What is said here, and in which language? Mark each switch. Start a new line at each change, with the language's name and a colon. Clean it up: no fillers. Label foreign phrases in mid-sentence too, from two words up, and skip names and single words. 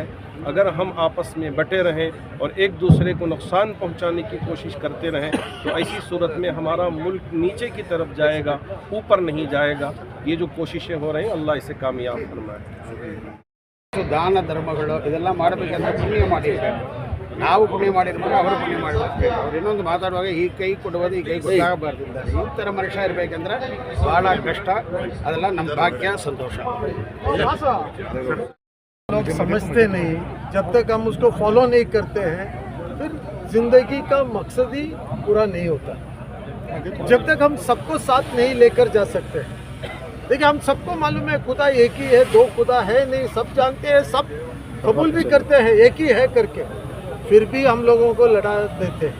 Hindi: अगर हम आपस में बटे रहें और एक दूसरे को नुकसान पहुंचाने की कोशिश करते रहें तो ऐसी सूरत में हमारा मुल्क नीचे की तरफ जाएगा, ऊपर नहीं जाएगा। ये जो कोशिशें हो रही हैं, अल्लाह इसे कामयाब फरमाए।
Kannada: ದಾನ ಧರ್ಮಗಳು ಇದೆಲ್ಲ ಮಾಡಬೇಕಂದ್ರೆ ಪುಣ್ಯ ಮಾಡಿರ್ಬೇಕು. ನಾವು ಪುಣ್ಯ ಮಾಡಿರ್ಬೇಕು, ಅವರು ಪುಣ್ಯ ಮಾಡಬೇಕು. ಅವ್ರು ಇನ್ನೊಂದು ಮಾತಾಡುವಾಗ ಈ ಕೈ ಕೊಡುವುದು ಈ ಕೈ ಕೊಡಬಾರ್ದು. ಈ ಥರ ಮನುಷ್ಯ ಇರಬೇಕಂದ್ರೆ ಭಾಳ ಕಷ್ಟ. ಅದೆಲ್ಲ ನಮ್ಮ ಭಾಗ್ಯ, ಸಂತೋಷ.
Hindi: लोग समझते नहीं, जब तक हम उसको फॉलो नहीं करते हैं फिर जिंदगी का मकसद ही पूरा नहीं होता। जब तक हम सबको साथ नहीं लेकर जा सकते। देखिए, हम सबको मालूम है खुदा एक ही है, दो खुदा है नहीं, सब जानते हैं, सब कबूल भी करते हैं एक ही है करके, फिर भी हम लोगों को लड़ा देते हैं।